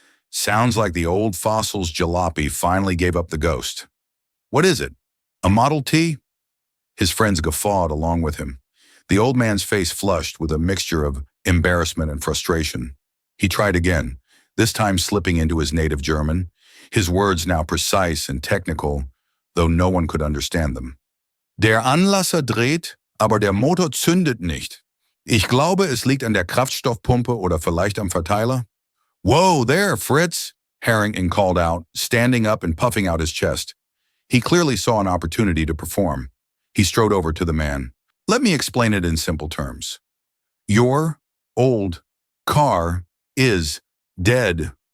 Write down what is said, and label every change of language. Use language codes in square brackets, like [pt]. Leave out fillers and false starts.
[en] "Sounds like the old fossil's jalopy finally gave up the ghost. What is it? A Model T?" His friends guffawed along with him. The old man's face flushed with a mixture of embarrassment and frustration. He tried again, this time slipping into his native German, his words now precise and technical, though no one could understand them. [de] Der Anlasser dreht, aber der Motor zündet nicht. Ich glaube, es liegt an der Kraftstoffpumpe oder vielleicht am Verteiler. [en] Whoa, there, Fritz, Harrington called out, standing up and puffing out his chest. He clearly saw an opportunity to perform. He strode over to the man. Let me explain it in simple terms. Your old car is dead.